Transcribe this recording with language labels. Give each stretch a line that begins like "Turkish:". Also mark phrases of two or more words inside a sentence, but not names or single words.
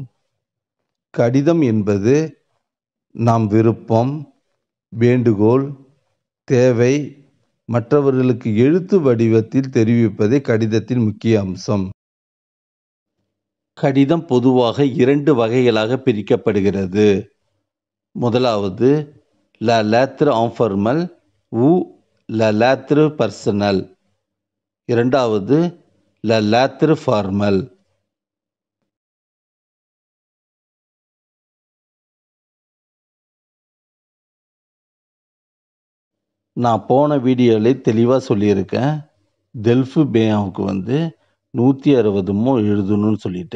Tamil: கடிதம் என்பது நாம் விருப்பம், வேண்டுகோள், தேவை மற்றவர்களுக்கு எழுத்து வடிவத்தில் தெரிவிப்பதே கடிதத்தின் முக்கிய அம்சம். கடிதம் பொதுவாக 2 வகைகளாக பிரிக்கப்படுகிறது.
French: முதலாவது la lettre informelle ou la lettre personnelle. இரண்டாவது la lettre formelle.
Tamil: நான் போன வீடியோவில் தெளிவாக சொல்லியிருக்கேன். டெல்ஃப் பேயாவுக்கு 160 மோ எழுதணும்னு சொல்லிட்டு.